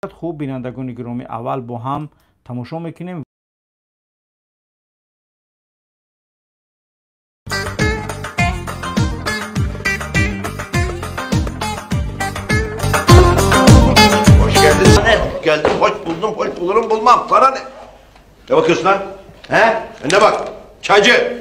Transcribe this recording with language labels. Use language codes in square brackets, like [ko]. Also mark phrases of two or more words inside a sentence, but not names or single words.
[fa] خوب بینندگان گرامی اول با هم تماشا میکنیم. [tr] Hoş geldin. Ne? Geldim, hoş buldum, hoş bulurum bulmam. Sana ne? Ne bakıyorsun lan? He? Önüne bak. Çaycı.